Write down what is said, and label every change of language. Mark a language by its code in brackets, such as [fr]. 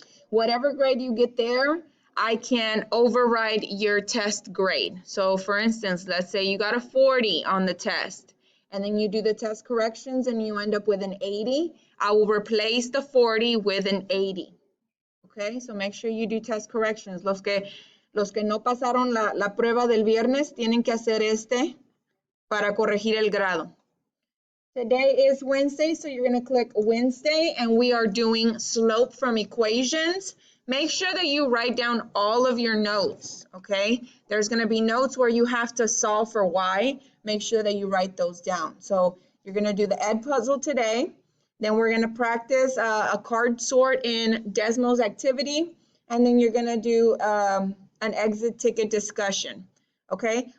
[en] Whatever grade you get there, I can override your test grade. So for instance, let's say you got a 40 on the test and then you do the test corrections and you end up with an 80. I will replace the 40 with an 80. Okay, so make sure you do test corrections. [es] Los que no pasaron la prueba del viernes tienen que hacer este para corregir el grado. [en] Today is Wednesday, so you're going to click Wednesday, and we are doing slope from equations. Make sure that you write down all of your notes, okay? There's going to be notes where you have to solve for y. Make sure that you write those down. So you're going to do the Ed puzzle today. Then we're going to practice a card sort in Desmos activity, and then you're going to do an exit ticket discussion, okay?